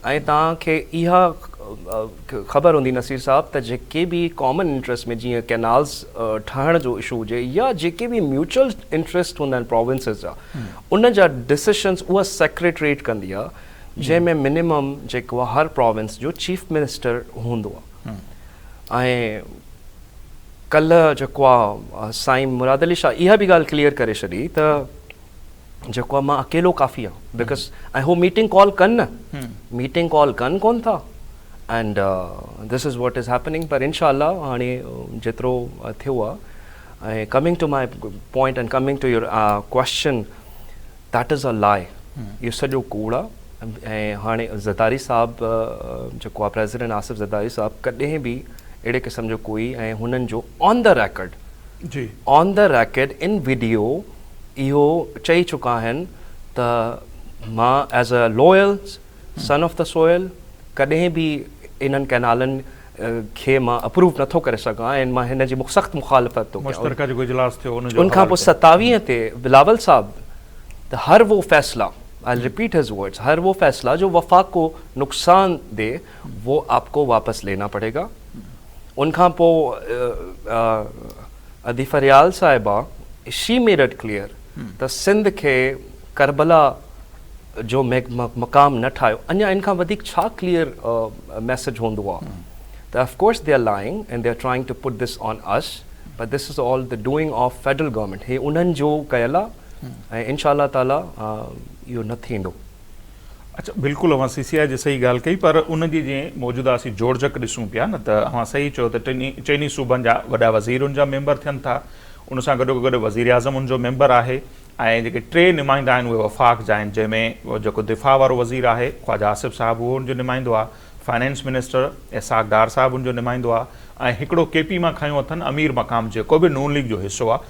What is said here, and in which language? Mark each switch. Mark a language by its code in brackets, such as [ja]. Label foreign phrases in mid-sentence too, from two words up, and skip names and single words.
[sd] ऐं तव्हांखे इहा ख़बर हूंदी नसीर साहब त जेके बि [en] common interest [sd] में जीअं कैनाल्स ठाहिण जो इशू हुजे या जेके बि [en] mutual interest [sd] हूंदा आहिनि प्रोविंसिस जा, उन जा डिसीशंस उहा सेक्रेटरेट कंदी आहे, जंहिंमें मिनिमम जेको आहे हर प्रोविंस जो [en] chief minister [sd] हूंदो आहे। ऐं कल्ह जेको आहे साईं मुराद अली शाह इहा बि ॻाल्हि क्लियर करे छॾी त जेको आहे मां अकेलो काफ़ी आहे, बिकॉज ऐं हू [en] meeting call [sd] कनि न, [en] meeting call [sd] कनि कोन था, [en] and this is what is happening. [sd] पर इनशाअल्लाह हाणे जेतिरो थियो आहे, ऐं [en] coming to my point and coming to your question, that is a lie, [sd] इहो सॼो कूड़ आहे। ऐं हाणे ज़रदारी साहिबु जेको आहे प्रेसिडेंट आसिफ ज़रदारी साहिबु कॾहिं बि अहिड़े क़िस्म जो कोई, ऐं हुननि जो [en] on the record in video [sd] इहो चई चुका आहिनि त मां [en] as a loyal son of the soil [sd] कॾहिं बि इन्हनि कैनालनि खे मां अप्रूव नथो करे सघां, ऐं मां हिन जी सख़्तु मुखालफ़त थो कयां। उनखां पोइ 27 ते बिलावल साहिबु, त [ur] ہر وہ فیصلہ, [en] I'll repeat his words, [ur] ہر وہ فیصلہ جو وفاق کو نقصان دے وہ آپ کو واپس لینا پڑے گا. [sd] उनखां पोइ अदी फरियाल साहिबा, [en] she made it clear [sd] त सिंध खे करबला जो मक़ाम न ठाहियो, अञा इन खां वधीक छा [en] clear message [sd] हूंदो आहे? [en] त of course they are lying and they are trying to put this on us, but this is all the doing of federal government. [sd] हे उन्हनि जो कयल आहे ऐं [ar] إن شاء الله تعالى [sd] इहो न थींदो। अच्छा, बिल्कुलु अवां CCI जी सही ॻाल्हि कई, पर उनजी जीअं मौजूदा असीं जोड़जक ॾिसूं पिया न, त अवां सही चयो त चइनी सूबनि जा वॾा वज़ीर उनजा मेंबर थियनि था, उन सां गॾोगॾु वज़ीर आज़म उनजो मेंबर आहे, ऐं जेके 3 नुमाइंदा आहिनि उहे वफ़ाक़ जा आहिनि, जंहिंमें जेको दिफ़ा वारो वज़ीर आहे ख्वाजा आसिफ साहिबु उहो उनजो नुमाइंदो आहे, [en] finance minister [sd] इसाक डार साहिबु उनजो नुमाइंदो आहे, ऐं हिकिड़ो KP मां खयो अथनि अमीर मक़ाम, जेको बि नून लीग जो हिसो आहे।